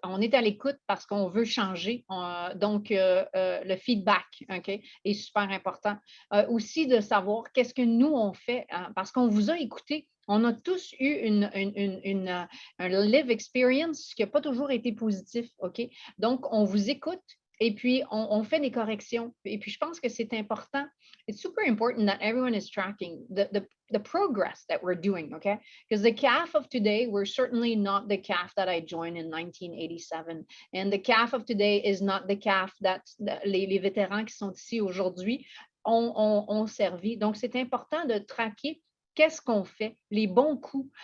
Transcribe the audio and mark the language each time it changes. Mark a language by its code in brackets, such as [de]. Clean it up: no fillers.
[fr] On est à l'écoute parce qu'on veut changer. Donc, le feedback, okay, est super important. Aussi de savoir qu'est-ce que nous, on fait, parce qu'on vous a écouté. On a tous eu un [en] live experience [fr] qui n'a pas toujours été positif, OK? Donc, on vous écoute. et puis on fait des corrections. Et puis je pense que c'est important. [en] It's super important that everyone is tracking the progress that we're doing, okay? Because the CAF of today, we're certainly not the CAF that I joined in 1987. And the CAF of today is not the CAF that [fr] les vétérans qui sont ici aujourd'hui ont servi. Donc, c'est important de traquer qu'est-ce qu'on fait, les bons coups.